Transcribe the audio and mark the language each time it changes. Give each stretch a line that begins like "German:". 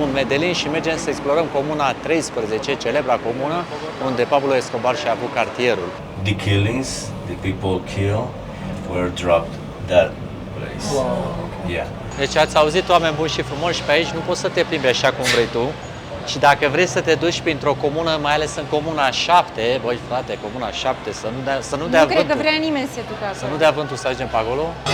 Romanian: Medellin și mergem să explorăm comuna 13, celebra comună, unde Pablo Escobar și-a avut cartierul.
English: The killings, the people killed, were dropped that place. Wow. Yeah.
Romanian: Deci ați auzit, oameni buni și frumoși, pe aici nu poți să te plimbi așa cum vrei tu. Și dacă vrei să te duci printr-o comună, mai ales în comuna 7, băi frate, comuna 7, să nu dea Nu cred vântul. că vrea nimeni să se ducă acolo. Să nu dea vântul să ajungem pe acolo.